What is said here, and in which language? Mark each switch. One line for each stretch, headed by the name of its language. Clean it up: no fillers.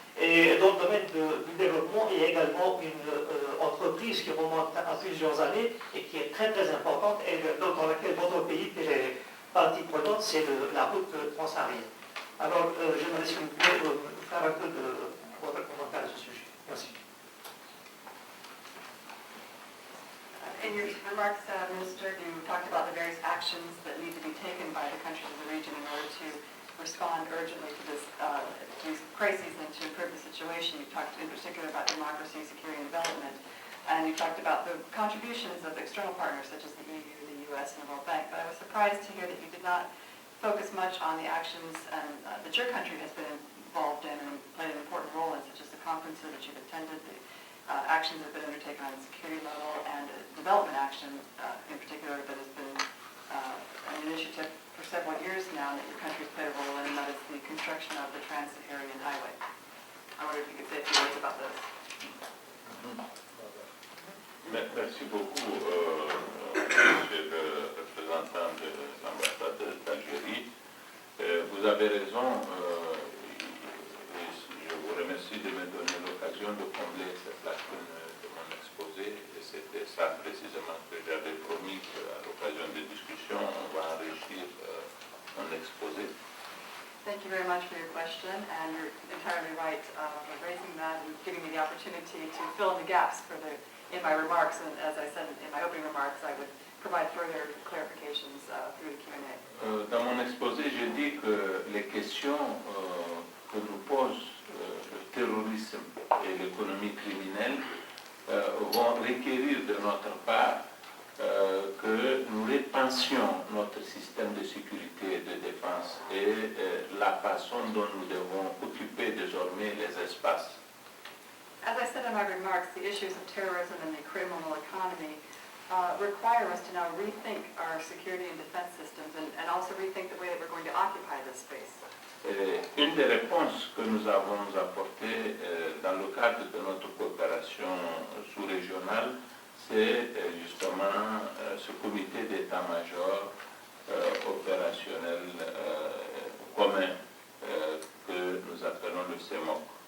French: Et dans le domaine du développement, il y a également une entreprise qui remonte à plusieurs années et qui est très très importante et dans laquelle votre pays est partie prenante, c'est la route transsaharienne. Alors, j'aimerais s'il vous plaît faire un peu de votre commentaire à ce sujet. Merci.
English: In your remarks, Minister, you talked about the various actions that need to be taken by the countries of the region in order to respond urgently to these crises and to improve the situation. You talked in particular about democracy, security, and development, and you talked about the contributions of external partners such as the EU, the US, and the World Bank. But I was surprised to hear that you did not focus much on the actions that your country has been involved in and played an important role in, such as the conferences that you've attended, the actions that have been undertaken on the security level, and development action in particular that has been an initiative for several years now that your country has played a role in, and that is the construction of the Trans-Saharan Highway. I wonder if you could say a few words about this.
French: Merci beaucoup, monsieur le représentant de l'ambassade d'Algérie. Vous avez raison, je vous remercie de me donner l'occasion de combler cette lacune de mon exposé. Et c'était ça précisément que j'avais promis qu'à l'occasion des discussions, on va enrichir mon exposé.
English: Thank you very much for your question, and you're entirely right for raising that and giving me the opportunity to fill in the gaps in my remarks. And as I said in my opening remarks, I would provide further clarifications through the Q&A.
French: Dans mon exposé, j'ai dit que les questions que nous pose le terrorisme et l'économie criminelle vont requérir de notre part que nous repensions notre système de sécurité et de défense et la façon dont nous devons occuper désormais les espaces.
English: As I said in my remarks, the issues of terrorism and the criminal economy require us to now rethink our security and defense systems and also rethink the way that we're going to occupy this space.
French: Une des réponses que nous avons apportées dans le cadre de notre coopération sous-régionale, c'est justement ce comité d'état-major opérationnel commun que nous appelons le CEMOC.